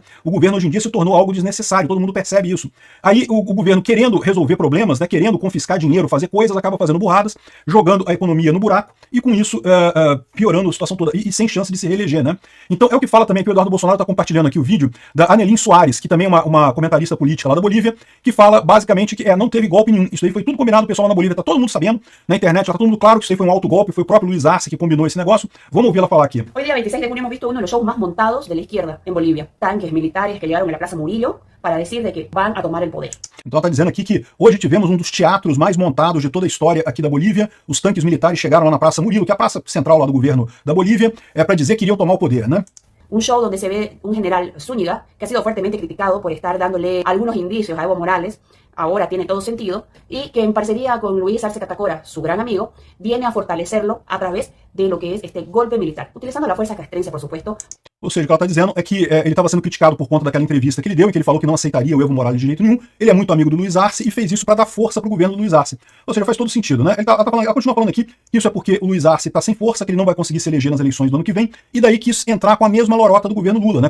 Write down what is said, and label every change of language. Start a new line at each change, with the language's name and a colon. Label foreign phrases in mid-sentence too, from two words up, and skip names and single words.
Portuguese: O governo hoje em dia se tornou algo desnecessário, todo mundo percebe isso. Aí o governo querendo resolver problemas, né, querendo confiscar dinheiro, fazer coisas, acaba fazendo burradas, jogando a economia no buraco e com isso piorando a situação toda e sem chance de se reeleger, né? Então é o que fala também que o Eduardo Bolsonaro está compartilhando aqui o vídeo da Anelin Soares, que também é uma comentarista política lá da Bolívia, que fala basicamente que não teve golpe nenhum. Isso aí foi tudo combinado, o pessoal lá na Bolívia tá todo mundo sabendo, na internet já tá todo mundo claro que isso aí foi um autogolpe, foi o próprio Luiz Arce que combinou esse negócio. Vamos ouvir ela falar aqui.
Spanish: Hoy día 26 de junio hemos visto uno de los shows más montados de la izquierda en Bolivia. Tanques militares que llegaron a la Plaza Murillo para decir de que van a tomar el poder.
Portuguese: Então ela está dizendo aqui que hoje tivemos um dos teatros mais montados de toda a história aqui da Bolívia. Os tanques militares chegaram lá na Praça Murilo, que é a praça central lá do governo da Bolívia, para dizer que iriam tomar o poder, né?
Spanish: Un show donde se ve un general Zúñiga que ha sido fuertemente criticado por estar dándole algunos indicios a Evo Morales, ahora tiene todo sentido, y que en parcería con Luis Arce Catacora, su gran amigo, viene a fortalecerlo a través de lo que es este golpe militar, utilizando la fuerza castrense, por supuesto.
Portuguese: Ou seja, o que ela está dizendo é que ele estava sendo criticado por conta daquela entrevista que ele deu, em que ele falou que não aceitaria o Evo Morales de jeito nenhum. Ele é muito amigo do Luiz Arce e fez isso para dar força para o governo do Luiz Arce. Ou seja, faz todo sentido, né? Ela continua falando aqui que isso é porque o Luiz Arce está sem força, que ele não vai conseguir se eleger nas eleições do ano que vem, e daí quis entrar com a mesma lorota do governo Lula, né?